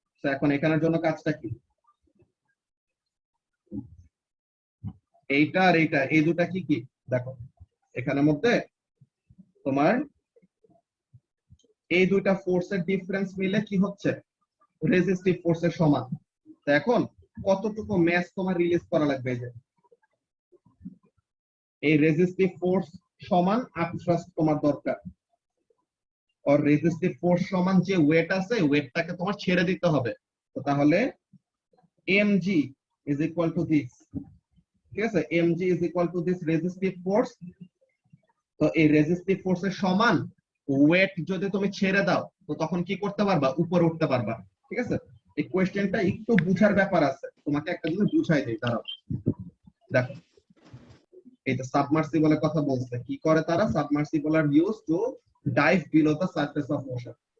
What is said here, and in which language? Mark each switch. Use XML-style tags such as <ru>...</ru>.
<bn>তো এখন এখানের জন্য কাজটা কি, এইটা আর এইটা, এই দুটা কি কি দেখো, এখানের মধ্যে তোমার এই দুইটা ফোর্সের ডিফারেন্স মিলে কি হচ্ছে, রেজিস্টিভ ফোর্সের সমান। তো এখন কতটুকু ম্যাস তোমার রিলিজ করা লাগবে, এই যে এই রেজিস্টিভ ফোর্স সমান আপথ্রাস্ট তোমার দরকার, আর রেজিস্টিভ ফোর্স সমান যে ওয়েট আছে, ওয়েটটাকে তোমার ছেড়ে দিতে হবে। তো তাহলে</bn> <en>mg is equal to this,</en> <bn>ঠিক আছে, mg is equal to this resistive force. তো এই রেজিস্টিভ ফোর্সের সমান ওয়েট যদি তুমি ছেড়ে দাও, তো তখন কি করতে পারবা, উপরে উঠতে পারবা। ঠিক আছে, এই কোয়েশ্চেনটা একটু বুঝার ব্যাপার আছে, তোমাকে একটা জিনিস বুঝাই দেই, দাঁড়াও। দেখো এই যে সাবমার্সিবলের কথা বলছে, কি করে তারা,</bn> <en>Submersible are use to dive below the surface of ocean.</en>